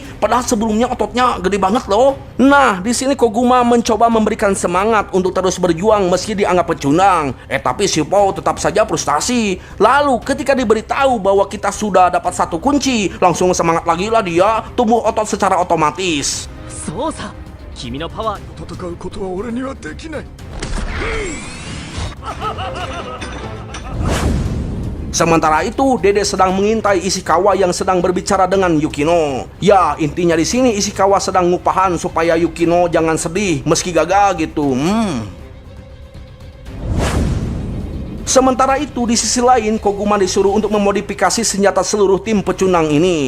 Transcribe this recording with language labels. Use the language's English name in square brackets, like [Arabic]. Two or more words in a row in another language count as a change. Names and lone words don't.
[Indonesian] Padahal sebelumnya ototnya gede banget loh. Nah, di sini Koguma mencoba memberikan semangat untuk terus berjuang meski dianggap pecundang. Tapi Sippo tetap saja frustasi. Lalu, ketika diberitahu bahwa kita sudah dapat satu kunci, langsung semangat lagi lah dia, tumbuh otot secara otomatis. [Japanese] 君のパワーと戦うことは俺にはできない。 [Indonesian] Sementara itu, Dede sedang mengintai Ishikawa yang sedang berbicara dengan Yukino. Ya, intinya di sini Ishikawa sedang ngupahan supaya Yukino jangan sedih meski gagal gitu. Sementara itu, di sisi lain, Koguma disuruh untuk memodifikasi senjata seluruh tim pecundang ini.